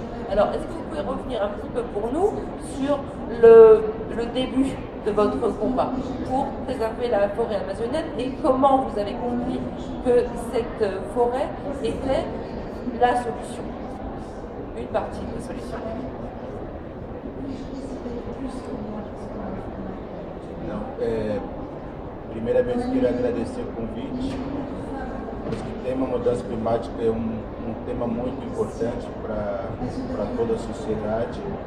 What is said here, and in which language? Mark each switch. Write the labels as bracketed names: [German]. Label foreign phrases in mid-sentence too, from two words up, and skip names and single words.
[French] Alors, est-ce que vous pouvez revenir un petit peu pour nous sur le début de votre combat pour préserver la forêt amazonienne et comment vous avez compris que cette forêt était la solution, une partie de la solution? [Portuguese] Primeiramente, quero agradecer o convite. Acho que o tema mudança climática é tema muito importante para toda a sociedade.